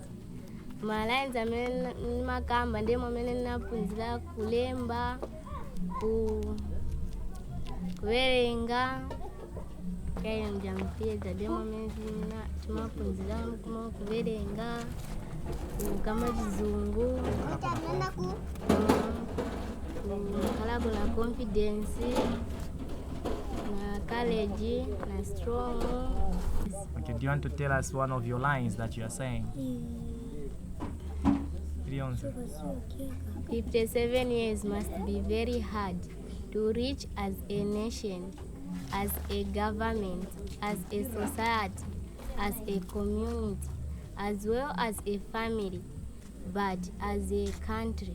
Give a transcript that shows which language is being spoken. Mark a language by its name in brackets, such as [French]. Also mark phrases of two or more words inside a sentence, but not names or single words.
[Nyanja] Malines amene makamba ndemo amene naphunzira kulemba, kuwerenga. Kaya mjamtheater ndemo amene timaphunzira kuwerenga, kukamba chizungu, kukhala na confidence, na courage, na strong. [English] Okay, do you want to tell us one of your lines that you are saying? 57 years must be very hard to reach as a nation, as a government, as a society, as a community, as well as a family, but as a country.